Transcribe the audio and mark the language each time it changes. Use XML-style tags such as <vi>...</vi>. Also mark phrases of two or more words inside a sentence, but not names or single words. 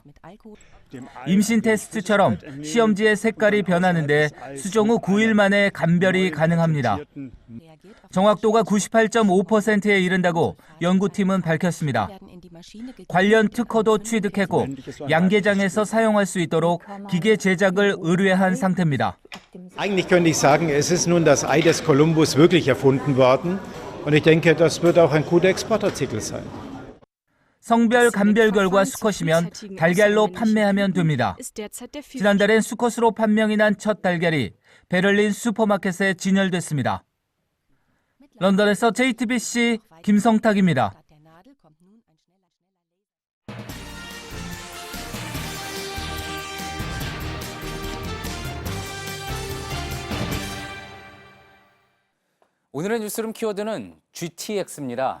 <ko>임신 테스트처럼 시험지의 색깔이 변하는데 수종 후 9일 만에 감별이 가능합니다. 정확도가 98.5%에 이른다고 연구팀은 밝혔습니다. 관련 특허도 취득했고 양계장에서 사용할 수 있도록 기계 제작을 의뢰한 상태입니다.</ko> <de>Eigentlich könnte ich sagen, es ist nun das Ei des Kolumbus wirklich erfunden worden und ich denke, das wird auch ein guter Exportartikel sein.</de> <ko>성별 감별 결과 수컷이면 달걀로 판매하면 됩니다. 지난달엔 수컷으로 판명이 난 첫 달걀이 베를린 슈퍼마켓에 진열됐습니다. 런던에서 JTBC 김성탁입니다. 오늘의 뉴스룸 키워드는 GTX입니다.</ko>